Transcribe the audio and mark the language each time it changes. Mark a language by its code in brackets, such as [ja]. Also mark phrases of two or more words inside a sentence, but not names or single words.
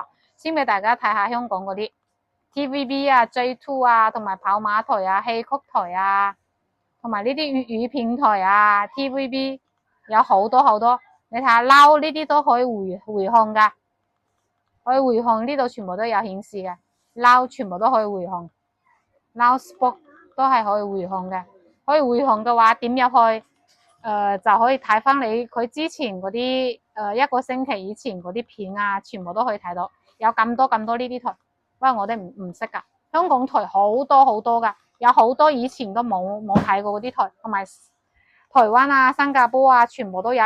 [yue] 先俾大家睇下香港嗰啲 TVB 啊、J2 啊，同埋跑馬台啊、戲曲台啊，同埋呢啲粵語片台啊 ，TVB 有好多。你睇下 Now 呢啲都可以回看噶，可以回看，呢度全部都有顯示嘅 Now 全部都可以回看 Now Sport。都係可以回看嘅，可以回看嘅話點入去，就可以睇翻佢之前嗰啲，一個星期以前嗰啲片啊，全部都可以睇到，有咁多呢啲台，不過我哋唔識噶，香港台好多噶，有好多以前都冇睇過嗰啲台，同埋台灣啊、新加坡啊，全部都有。